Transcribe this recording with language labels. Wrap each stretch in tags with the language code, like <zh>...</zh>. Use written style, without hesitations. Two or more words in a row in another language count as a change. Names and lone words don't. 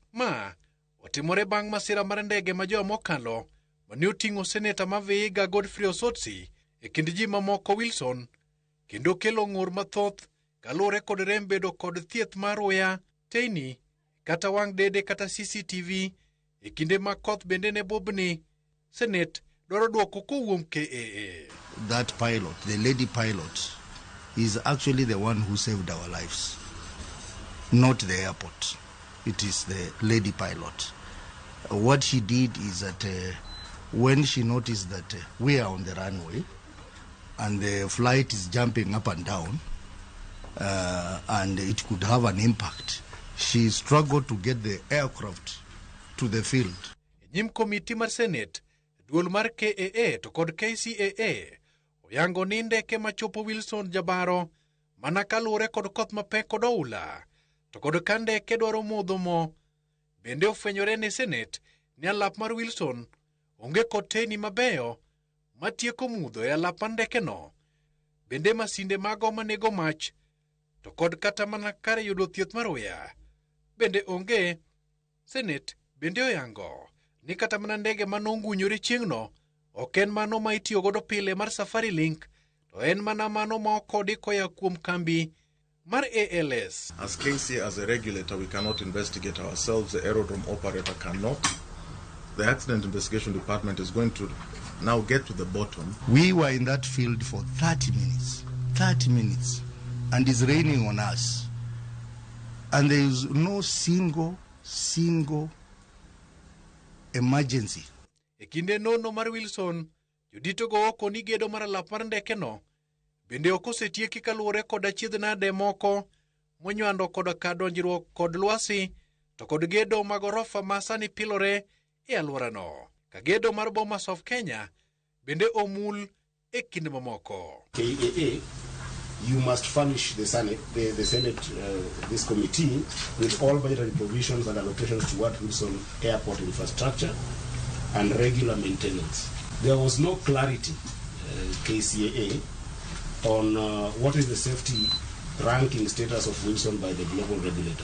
<luo>Ma otimore bang' masira mar ndege ma juma mokalo mane oting'o seneta ma Vihiga Godfrey Osotsi e kind ji mamoko Wilson kendo kelo ng'ur mathoth kaluwore kod rem bedo kod thieth mar Uya, teyni kata wang' dede kata CCTV e kinde ma koth bende ne bobni. Senate dwaro dwoko kowuom KAA.</luo> <en>That pilot, the lady pilot, is actually the one who saved our lives, not the airport. It is the lady pilot. What she did is that when she noticed that we are on the runway and the flight is jumping up and down and it could have an impact, she struggled to get the aircraft to the field.</en> <luo>Nyim komiti mar Senate, duol mar KAA to kod KCAA oyango ni ndeke machopo Wilson jabaro mana kaluwore kod koth mapek kod oula to kod ka ndeke dwaro modho mo. Bende ofwenyore ne Senate ni alap mar Wilson onge kod teyni mabeyo matieko mudho e alap mar ndekeno. Bende masinde mago manego mach to kod kata mana kare yudo thieth mar Uya bende onge. Senate bende oyango ni kata mana ndege manongunyore chieng'no ok en mano ma itiyo godo pile mar Safari Link, to en mana mano ma okodi koya kuom kambi mar ALS.</luo> <en>As KC, as a regulator, we cannot investigate ourselves. The aerodrome operator cannot. The accident investigation department is going to now get to the bottom. We were in that field for 30 minutes, and it's raining on us. And there is no single emergency.</en> <luo>E kinde nono mar Wilson, judito go oko ni gedo mar alap mar ndekeno bende ok osetieki kaluwore kod achiedh nade moko monywando kod kadonjruok kod lwasi to kod gedo mag orofa ma sani pilore e alworano. Ka gedo mar Bomas of Kenya bende omul e kind mamoko.</luo> <en>KAA, you must furnish the Senate, this committee with all budgetary provisions and allocations toward Wilson Airport infrastructure and regular maintenance. There was no clarity, KCAA, on what is the safety ranking status of Wilson by the global regulator.</en>